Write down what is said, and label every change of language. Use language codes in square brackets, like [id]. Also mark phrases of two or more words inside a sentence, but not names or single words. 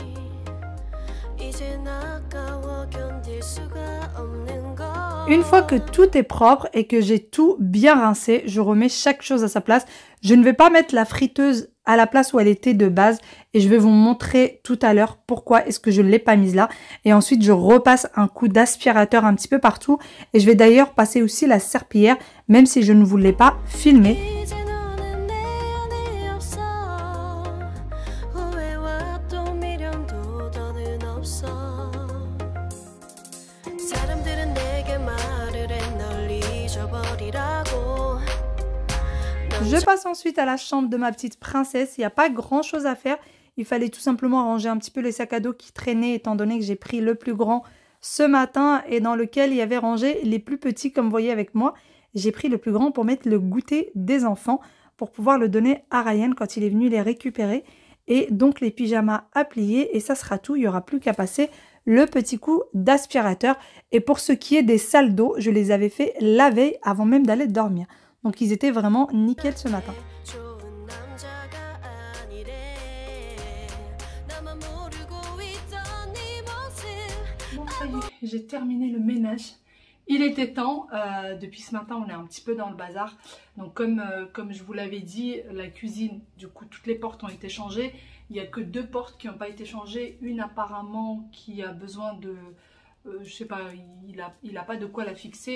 [ko] 이제 나까워 견딜 수가 없는 걸. [fr] Une fois que tout est propre et que j'ai tout bien rincé, je remets chaque chose à sa place. Je ne vais pas mettre la friteuse à la place où elle était de base et je vais vous montrer tout à l'heure pourquoi est-ce que je ne l'ai pas mise là. Et ensuite, je repasse un coup d'aspirateur un petit peu partout et je vais d'ailleurs passer aussi la serpillière même si je ne vous l'ai pas filmé. [ko] 이제 너는 내 안에 없어. 후회와 또 미련도 더는 없어. 사람들은 내게 말을 해 널 잊어버리라고. [fr] Je passe ensuite à la chambre de ma petite princesse. Il n'y a pas grand chose à faire. Il fallait tout simplement ranger un petit peu les sacs à dos qui traînaient étant donné que j'ai pris le plus grand ce matin et dans lequel il y avait rangé les plus petits comme vous voyez avec moi. J'ai pris le plus grand pour mettre le goûter des enfants pour pouvoir le donner à Ryan quand il est venu les récupérer. Et donc les pyjamas à plier et ça sera tout. Il n'y aura plus qu'à passer le petit coup d'aspirateur. Et pour ce qui est des salles d'eau, je les avais fait la veille avant même d'aller dormir. Donc ils étaient vraiment nickel ce matin. [ko] 좋은 남자가 아니래. 나만 모르고 있던 네 모습. [fr] Bon, ça y est, j'ai terminé le ménage. Il était temps. Depuis ce matin, on est un petit peu dans le bazar. Donc comme je vous l'avais dit, la cuisine, du coup, toutes les portes ont été changées. Il n'y a que 2 portes qui n'ont pas été changées. Une apparemment qui a besoin de... je sais pas, il a pas de quoi la fixer.